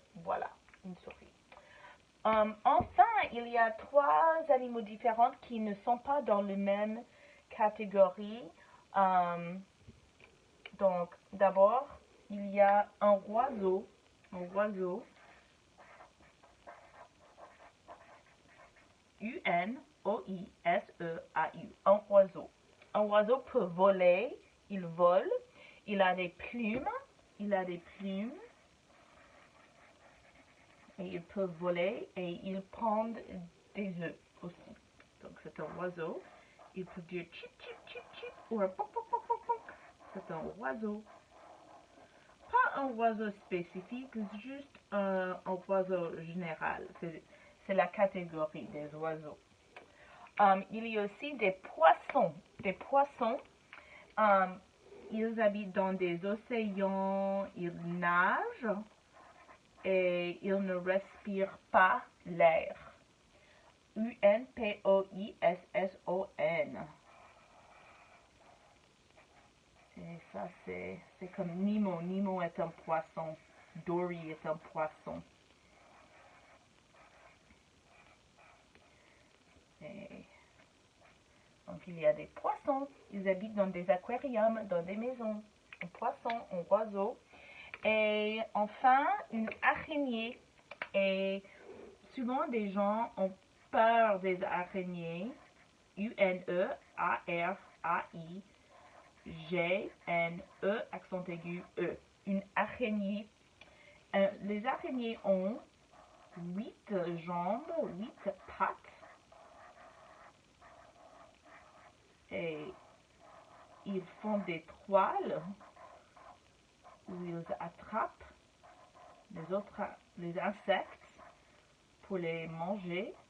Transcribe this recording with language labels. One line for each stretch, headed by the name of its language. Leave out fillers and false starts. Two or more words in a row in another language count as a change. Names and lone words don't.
French: Voilà, une souris. Enfin, il y a 3 animaux différents qui ne sont pas dans la même catégorie. Donc, d'abord, il y a un oiseau. Un oiseau. U-N-O-I-S-E-A-U. Un oiseau. Un oiseau peut voler. Il vole. Il a des plumes. Il a des plumes. Et il peut voler et il pond des œufs aussi. Donc c'est un oiseau. Il peut dire chip chip chip chip ou un poc poc poc poc poc. C'est un oiseau. Pas un oiseau spécifique, juste un oiseau général. C'est la catégorie des oiseaux. Il y a aussi des poissons. Des poissons, ils habitent dans des océans, ils nagent. Et ils ne respirent pas l'air. U-N-P-O-I-S-S-O-N. Et ça, c'est comme Nemo. Nemo est un poisson. Dory est un poisson. Et donc il y a des poissons, ils habitent dans des aquariums, dans des maisons, un poisson, un oiseau. Et enfin, une araignée. Et souvent des gens ont peur des araignées. U-N-E-A-R-A-I-G-N-E, accent aigu, E. Une araignée. Les araignées ont 8 jambes, 8 pattes. Et ils font des toiles où ils attrapent les insectes pour les manger.